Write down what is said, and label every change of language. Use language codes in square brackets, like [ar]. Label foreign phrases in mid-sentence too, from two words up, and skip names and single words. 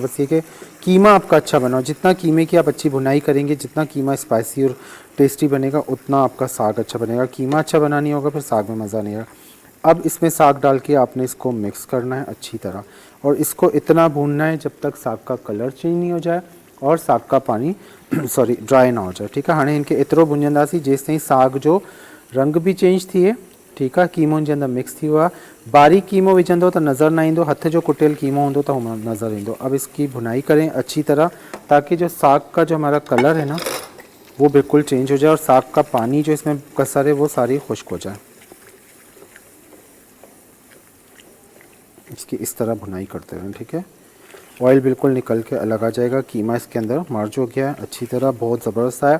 [ur] بس یہ کہ قیمہ آپ کا اچھا بناؤ، جتنا قیمے کی آپ اچھی بھنائی کریں گے، جتنا قیمہ اسپائسی اور ٹیسٹی بنے گا اتنا آپ کا ساگ اچھا بنے گا. قیمہ اچھا بنانی ہوگا پھر ساگ میں مزہ نہیں آئے گا۔ اب اس میں ساگ ڈال کے آپ نے اس کو مکس کرنا ہے اچھی طرح، اور اس کو اتنا بھوننا ہے جب تک ساگ کا [en] colour change [ur] نہیں ہو جائے اور ساگ کا پانی سوری ڈرائی نہ ہو جائے. ٹھیک ہے, [sd] हाणे इनके एतिरो भुंजंदासीं जेसि ताईं साग जो रंग भी चेंज थिए। [ur] ٹھیک ہے, [sd] कीमो जे अंदर मिक्स थी हुआ। बारीक कीमो विझंदो तो नज़र ना ईंदो, हथ जो कुटियल कीमो होंदो तो नज़र ईंदो। [ur] اب اس کی بھنائی کریں اچھی طرح تاکہ جو ساگ کا جو ہمارا کلر ہے نا وہ بالکل چینج ہو جائے اور ساگ کا پانی جو اس میں کسر ہے وہ ساری خشک ہو جائے. اس کی اس طرح بھنائی کرتے رہیں. ٹھیک ہے، آئل بالکل نکل کے الگ آ جائے گا۔ قیمہ اس کے اندر مرج ہو گیا ہے اچھی طرح، بہت زبردست ہے.